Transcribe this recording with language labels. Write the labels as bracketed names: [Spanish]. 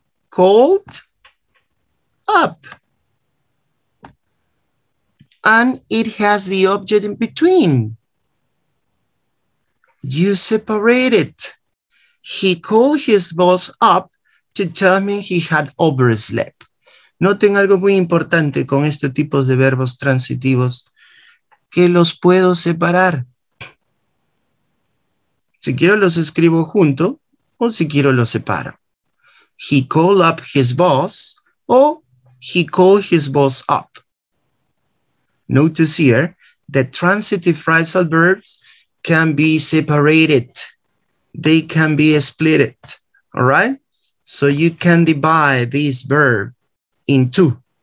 [English] Called up. And it has the object in between. You separate it. He called his boss up to tell me he had overslept. [Spanish] Noten algo muy importante con este tipo de verbos transitivos, que los puedo separar. Si quiero los escribo junto o si quiero los separo. [English] He called up his boss or he called his boss up. Notice here that transitive phrasal verbs can be separated. They can be split. All right? So you can divide this verb in two.